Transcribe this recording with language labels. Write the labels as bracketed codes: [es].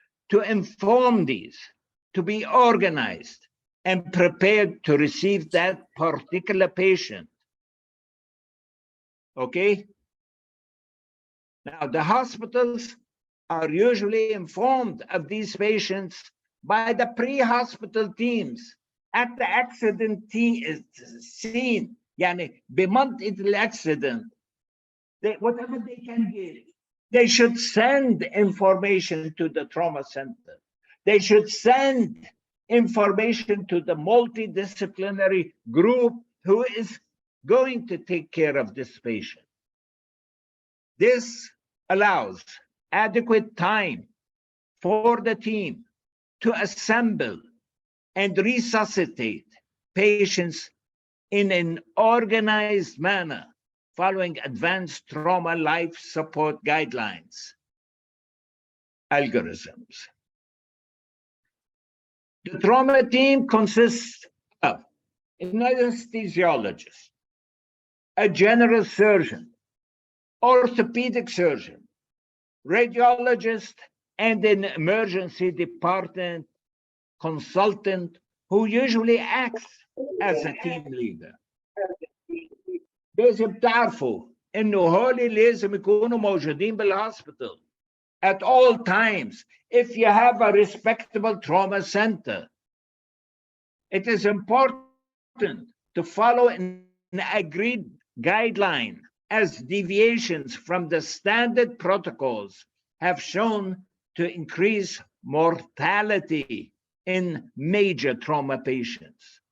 [en] to inform these, to be organized and prepared to receive that particular patient. Okay? Now, the hospitals are usually informed of these patients by the pre-hospital teams at the accident scene. [ar] يعني بمنطقة الaccident. [en] Whatever they can give, they should send information to the trauma center. They should send information to the multidisciplinary group who is going to take care of this patient. This allows adequate time for the team to assemble and resuscitate patients in an organized manner, following advanced trauma life support guidelines, algorithms. The trauma team consists of an anesthesiologist, a general surgeon, orthopedic surgeon, radiologist, and an emergency department consultant who usually acts as a team leader. [ar] لازم تعرفوا إنه هولي لازم يكونوا موجودين بالhospital [en] at all times. If you have a respectable trauma center, it is important to follow an agreed guideline, as deviations from the standard protocols have shown to increase mortality in major trauma patients.